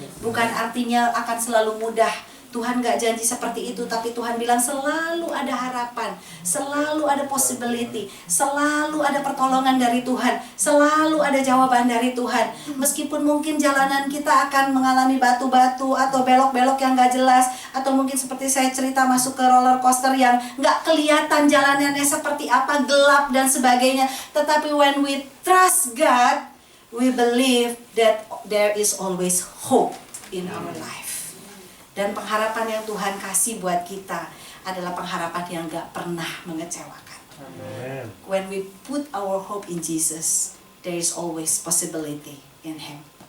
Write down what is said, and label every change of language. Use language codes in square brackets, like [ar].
[id] Bukan artinya akan selalu mudah. Tuhan gak janji seperti itu, tapi Tuhan bilang selalu ada harapan, selalu ada possibility, selalu ada pertolongan dari Tuhan, selalu ada jawaban dari Tuhan. Meskipun mungkin jalanan kita akan mengalami batu-batu atau belok-belok yang gak jelas, atau mungkin seperti saya cerita masuk ke roller coaster yang gak kelihatan jalanannya seperti apa, gelap dan sebagainya. Tetapi [en] when we trust God, we believe that there is always hope in our life. [id] Dan pengharapan yang Tuhan kasih buat kita adalah pengharapan yang gak pernah mengecewakan. Amen. [en] When we put our hope in Jesus, there is always possibility in Him.